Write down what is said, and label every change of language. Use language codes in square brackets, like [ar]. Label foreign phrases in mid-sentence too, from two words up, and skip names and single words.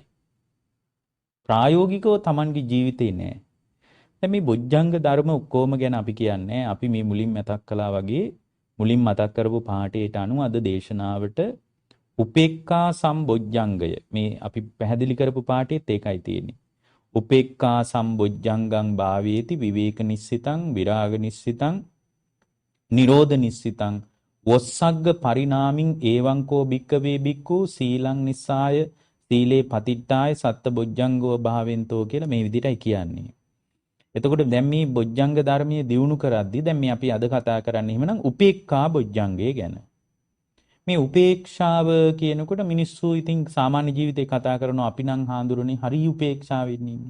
[si] ප්‍රායෝගිකව Tamanගේ ජීවිතේ නෑ. දැන් මේ බොජ්ජංග ධර්ම ඔක්කොම ගැන අපි කියන්නේ අපි මේ මුලින් මතක් කළා වගේ මුලින් මතක් කරපු පාඩේට අනුව අද දේශනාවට උපේක්ඛා සම්බොජ්ජංගය මේ අපි පැහැදිලි කරපු පාඩේත් ඒකයි තියෙන්නේ. [pi] උපේක්ඛා සම්බොජ්ජංගං භාවේති විවේක නිස්සිතං විරාග නිස්සිතං නිරෝධ නිස්සිතං වොස්සග්ග පරිණාමින් ඒවං කෝ භික්කවේ භික්ඛු සීලං නිස්සාය සීලේ පතිට්ඨාය සත්ත බොජ්ජංගෝ භාවෙන්තෝ [si] කියලා මේ විදිහටයි කියන්නේ. එතකොට දැන් මේ බොජ්ජංග ධර්මයේ දියුණු කරද්දී දැන් මේ අපි අද කතා කරන්නේ එහෙමනම් උපේක්ඛා බොජ්ජංගය ගැන. මේ උපේක්ෂාව කියනකොට මිනිස්සු ඉතින් සාමාන්‍ය ජීවිතේ කතා කරනවා අපි නම් හාඳුරන්නේ හරි උපේක්ෂාවෙන් ඉන්නේ.